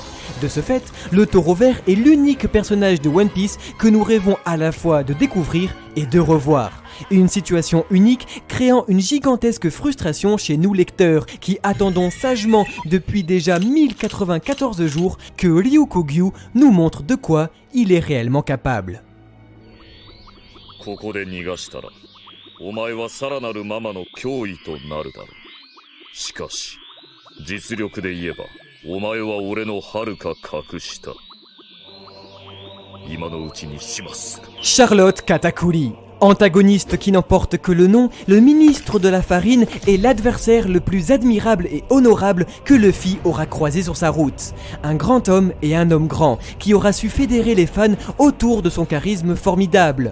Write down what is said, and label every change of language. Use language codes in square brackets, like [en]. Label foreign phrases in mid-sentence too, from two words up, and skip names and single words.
[fr] De ce fait, le taureau vert est l'unique personnage de One Piece que nous rêvons à la fois de découvrir et de revoir. Une situation unique créant une gigantesque frustration chez nous lecteurs qui attendons sagement depuis déjà 1094 jours que Ryukugyu nous montre de quoi il est réellement capable. [ja] ここで逃がしたら、お前はさらなるママの脅威となるだろう。しかし、実力で言えば、お前は俺の遥か格下。今のうちにします。 [fr] Charlotte Katakuri. Antagoniste qui n'emporte que le nom, le ministre de la farine est l'adversaire le plus admirable et honorable que Luffy aura croisé sur sa route. Un grand homme et un homme grand qui aura su fédérer les fans autour de son charisme formidable.